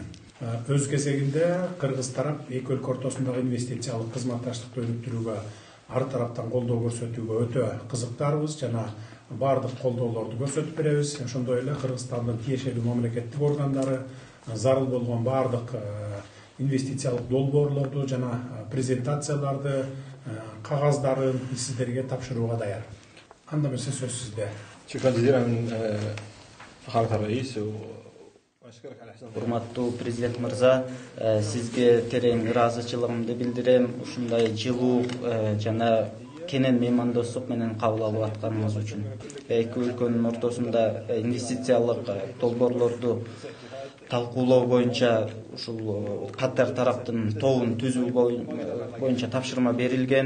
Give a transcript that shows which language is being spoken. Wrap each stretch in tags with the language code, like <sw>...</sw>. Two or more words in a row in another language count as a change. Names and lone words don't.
<ky>Өз кезегинде Кыргыз тарап эки өлкө ортосундагы инвестициялык кызматташтыкты өнүктүрүүгө ар тараптан колдоо көрсөтүүгө өтө кызыктарбыз жана бардык колдоолорду көрсөтүп беребиз. Ошондой эле Кыргызстандын тиешелүү мамлекеттик органдары зарыл болгон бардык инвестициялык долбоорлорду жана презентацияларды, кагаздарын сиздерге тапшырууга даяр. Анда эмесе сөз сизде.</ky> <ar>شكرا جزيلا فخامة الرئيس.</ar> <ky>Урматтуу президент мырза, сизге терең ыраазычылыгымды билдирем. Ушундай жылуу жана кенен меймандостук менен кабыл алып атканыңыз үчүн. Эки өлкөнүн ортосунда инвестициялык долбоорлорду талкуулоо боюнча ушул Катар тараптын тобун түзүү боюнча тапшырма берилген.</ky>